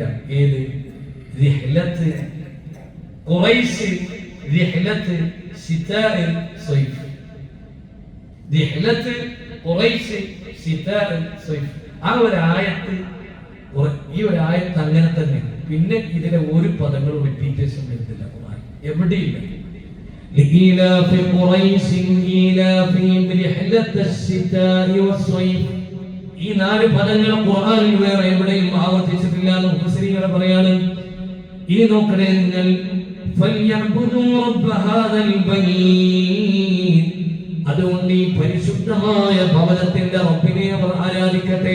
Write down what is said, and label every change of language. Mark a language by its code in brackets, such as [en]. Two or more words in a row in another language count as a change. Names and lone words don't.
[ar] ഏത്? رحلة، قريش، رحلة، شتاء، صيف. رحلة، قريش، شتاء، صيف. [ml] ആ ഒരു ആയത്ത്, ഈ ഒരു ആയത്ത് അങ്ങനെ തന്നെ. പിന്നെ ഇതിലെ ഒരു പദങ്ങളും റിപ്പീറ്റേഷൻ വരുന്നില്ല ഖുർആൻ എവിടെയില്ല. [ar] لإيلاف قريش إيلافهم رحلة الشتاء والصيف. [ml] ഈ 4 പദങ്ങൾ ഖുർആനിൽ വേറെ എവിടെയും ആവർത്തിച്ചിട്ടില്ല എന്ന് മുഫസ്സിരീങ്ങൾ പറയാണ്. ഇനി നോക്കണേ നിങ്ങൾ, [ar] فليعبدوا رب هذا البيت. [ml] അതുകൊണ്ട് ഈ പരിശുദ്ധമായ ഭവനത്തിന്റെ റബ്ബിനെ അവർ ആരാധിക്കട്ടെ.